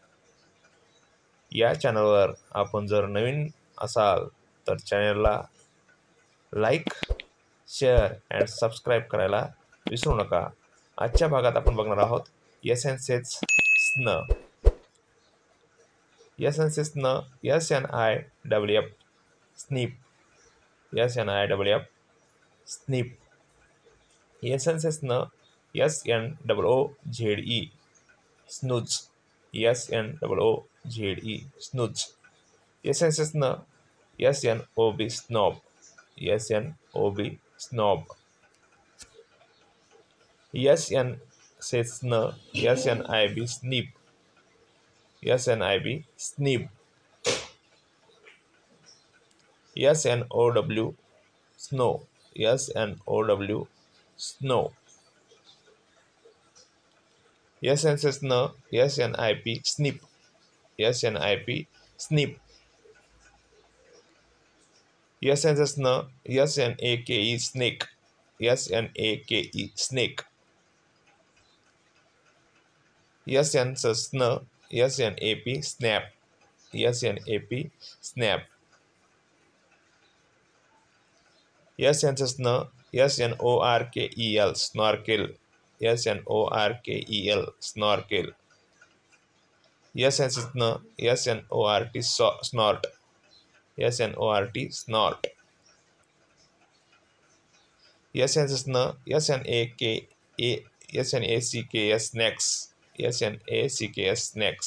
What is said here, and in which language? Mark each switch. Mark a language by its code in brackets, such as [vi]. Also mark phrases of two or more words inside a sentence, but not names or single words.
[mr] या चॅनलवर आपण जर नवीन असाल तर चॅनलला लाईक, [en] share and subscribe [mr] करायला विसरू नका. आजच्या भागात आपण बघणार आहोत [en] S-N says sn. S-N says sn, SNIFF स्निप, SNIFF स्निप. S-N says sn, SNOOZE स्नूज, SNOOZE स्नूज. S-N says sn, SNOB स्नॉब, SNOB स्नॉब. S-N says sn, SNIB स्नीप, SNIB स्नीप. SNOW स्नो, SNOW स्नो. S-N says sn, SNIP स्निप, SNIP स्निप. S-N says sn, SNAKE स्नेक, SNAKE स्नेक. S-N says sn, SNAP स्नॅप, SNAP स्नॅप. S-N says sn, SNORKEL स्नॉर्केल, SNORKEL स्नॉर्केल. S-N says sn, SNORT स्नॉर्ट, SNORT स्नॉर्ट. S-N says sn, SNACKS स्नॅक्स, SNACKS स्नॅक्स.